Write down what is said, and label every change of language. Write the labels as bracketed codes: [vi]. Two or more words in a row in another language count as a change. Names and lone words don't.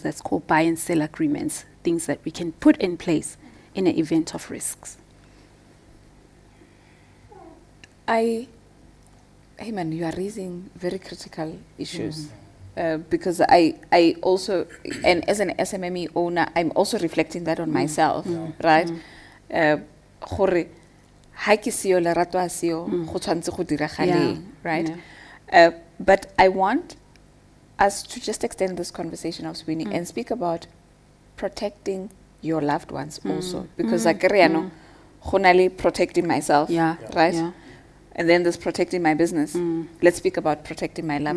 [en] That's called buy and sell agreements, things that we can put in place in an event of risks. Hey man, you are raising very critical issues. Because I also, and as an SMME owner, I'm also reflecting that on myself, right? [tn] Gore, ha ke seo lerato a seo, go tshwantse go diragale, [en] right? But I want us to just extend this conversation of Sweeney and speak about protecting your loved ones also. Because I protecting myself, Yeah, right? yeah. And then there's protecting my business. Let's speak about protecting my loved